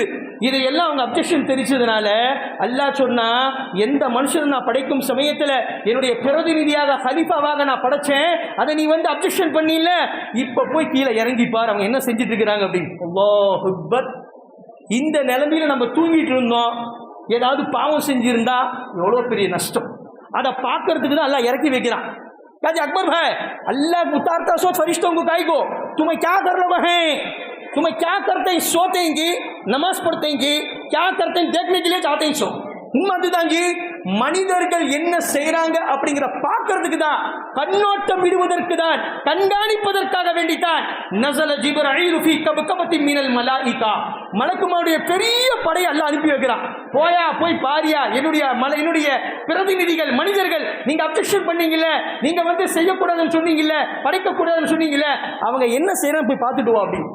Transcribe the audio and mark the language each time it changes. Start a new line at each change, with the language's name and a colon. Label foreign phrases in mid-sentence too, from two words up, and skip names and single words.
Tamil: இதையெல்லாம் அவங்க அப்ஜெக்ஷன் தெரிஞ்சதுனால அல்லாஹ் சொன்னா, எந்த மனுஷன் நான் படைக்கும் சமயத்தில் என்னுடைய பிரதிநிதியாக ஹலீஃபாவாக நான் படைச்சேன், அதை நீ வந்து அப்ஜெக்ஷன் பண்ணில, இப்ப போய் கீழே இறங்கி பார் அவங்க என்ன செஞ்சுட்டு இருக்கிறாங்க அப்படின்னு.
Arabic: الله أكبر.
Tamil: இந்த நிலைமையில நம்ம தூங்கிட்டு இருந்தோம், ஏதாவது பாவம் செஞ்சிருந்தா எவ்வளோ பெரிய நஷ்டம். அதை பார்க்கறதுக்கு தான் அல்லாஹ் இறக்கி வைக்கிறான்.
Hindi: काजी अकबर भाई, अल्लाह उतारता सो फरिश्तों को काय को, तुम्हें क्या कर रहे हैं, तुम्हें क्या करते हैं, सोते हैं, नमाज पढ़ते हैं, क्या करते हैं देखने के लिए चाहते हैं.
Tamil: सो உண்மைதாங்கி மனிதர்கள் என்ன செய்யறாங்க அப்படிங்கிற பார்க்கறதுக்கு தான், கண்ணோட்டம் விடுவதற்கு தான், கண்காணிப்பதற்காக வேண்டித்தான்
Arabic: نزل جبريل في كبكبة من الملائكة,
Tamil: மலக்குமாருடைய பெரிய படை அல்லாஹ் அனுப்பி வைக்கிறான். போய் பாரியா, என்னுடைய பிரதிநிதிகள் மனிதர்கள், நீங்க அப்ஜெக்ஷன் பண்ணீங்கல்ல, நீங்க வந்து செய்யக்கூடாதுன்னு சொன்னீங்கல்ல, படைக்கக்கூடாதுன்னு சொன்னீங்கல்ல, அவங்க என்ன செய்யறாங்க போய் பார்த்துட்டு வா அப்படின்னு.